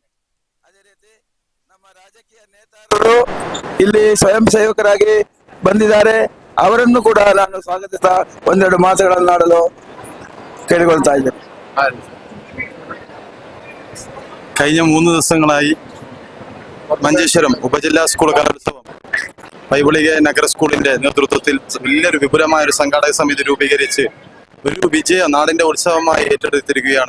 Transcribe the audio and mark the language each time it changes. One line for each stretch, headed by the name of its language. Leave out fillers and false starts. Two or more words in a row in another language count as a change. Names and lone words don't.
Kannada: ಅದೇ ರೀತಿ ನಮ್ಮ ರಾಜಕೀಯ ನೇತಾರರು ಇಲ್ಲಿ ಸ್ವಯಂ ಸೇವಕರಾಗಿ ಬಂದಿದ್ದಾರೆ, ಅವರನ್ನು ಕೂಡ ನಾನು ಸ್ವಾಗತಿಸ್ತಾ ಒಂದೆರಡು ಮಾತುಗಳನ್ನಾಡಲು ಕೇಳಿಕೊಳ್ತಾ ಇದ್ದೇನೆ.
Malayalam: കഴിഞ്ഞ 3 ദിവസങ്ങളായി മഞ്ചേശ്വരം ഉപജില്ലാ സ്കൂൾ കലോത്സവം പൈവളിക നഗര സ്കൂളിന്റെ നേതൃത്വത്തിൽ വലിയൊരു വിപുലമായ ഒരു സംഘാടക സമിതി രൂപീകരിച്ച് ഒരു വിജയം നാടിന്റെ ഉത്സവമായി ഏറ്റെടുത്തിരിക്കുകയാണ്.